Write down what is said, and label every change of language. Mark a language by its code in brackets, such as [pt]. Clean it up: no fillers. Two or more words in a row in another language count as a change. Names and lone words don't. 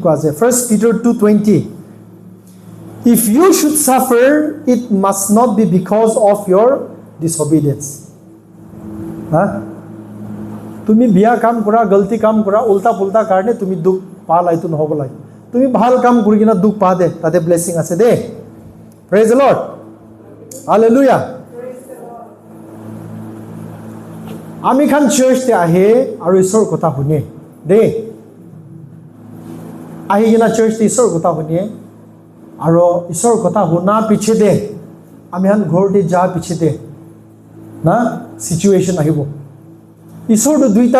[nag] আছে 1 Peter 2:20 [en] if you should suffer it must not be because of your disobedience [nag] ha তুমি বিয়া কাম কৰা গলতি কাম কৰা উল্টা পুল্টা কাৰণে তুমি দুখ পা লাইতো নহব লাগে তুমি ভাল কাম কৰি কিনা দুখ পা দে তাতে ব্লেসিং আছে দে [en] praise the lord hallelujah [nag] আমি খান চাৰ্চতে আহে আৰু ঈশ্বৰৰ কথা শুনে দে আহি কিনা চাৰ্চতে ঈশ্বৰৰ কথা শুনে আৰু ঈশ্বৰৰ কথা শুনা পিছে দে আমি খান ঘৰতে যা পিছে দে না সিচুৱেচন আহিব ঈশ্বৰটো দুইটা